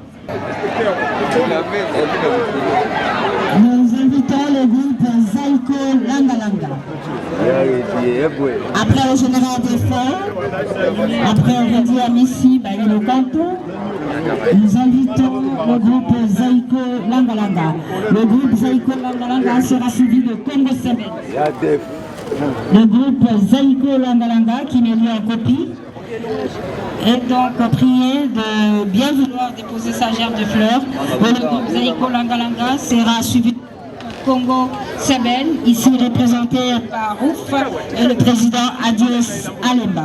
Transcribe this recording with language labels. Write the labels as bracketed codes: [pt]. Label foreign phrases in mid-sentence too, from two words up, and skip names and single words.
[fr] Nous invitons le groupe Zaiko Langa Langa. Après le général d'effort, après Redi Amissi, Baïlo Kanto, nous invitons le groupe Zaiko Langa Langa. Le groupe Zaiko Langa Langa sera suivi de Congo Semen. Le groupe Zaiko Langa Langa qui m'est lu en copie est donc prié de bien vouloir déposer sa gerbe de fleurs. Le groupe Zaiko Langa Langa sera suivi de Congo Semen, ici représenté par Ouf et le président Adios Alemba.